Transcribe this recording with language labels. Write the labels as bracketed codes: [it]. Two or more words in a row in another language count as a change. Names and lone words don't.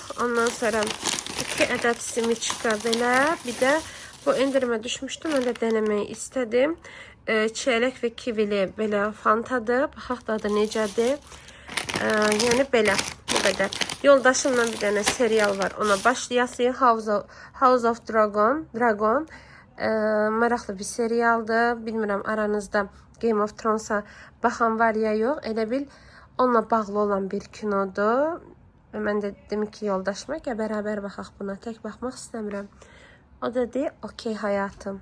[az] Ondan sonra 2 ədəd simiçka belə. Bir də bu endirime düşmüşdü. Mən də denemeyi istədim. Çiyələk və kivili belə fantadır. Baxaq da adı necədir. Yəni belə. Bu qədər. Yoldaşımla bir dənə serial var. Ona başlayasıyıq. House of Dragon. Maraqlı bir serialdır. Bilmirəm aranızda Game of Thrones'a baxan var ya yox. Elə bil onunla bağlı olan bir kinodur. Mən də dedim ki yoldaşıma ki bərabər baxaq buna. Tək baxmaq istəmirəm. O da deyir, okey hayatım.